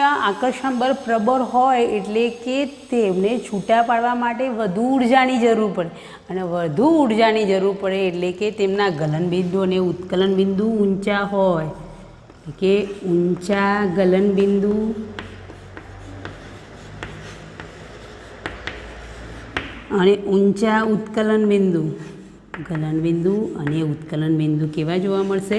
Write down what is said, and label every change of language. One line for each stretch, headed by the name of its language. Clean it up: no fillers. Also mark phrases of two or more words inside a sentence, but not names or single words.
Gujarati: આકર્ષણ બળ પ્રબળ હોય એટલે કે તેમને છૂટા પાડવા માટે વધુ ઊર્જાની જરૂર પડે અને વધુ ઊર્જાની જરૂર પડે એટલે કે તેમના ગલન બિંદુ અને ઉત્કલન બિંદુ ઊંચા હોય કે ઊંચા ગલન બિંદુ અને ઊંચા ઉત્કલન બિંદુ ગલન બિંદુ અને ઉત્કલન બિંદુ કેવા જોવા મળશે?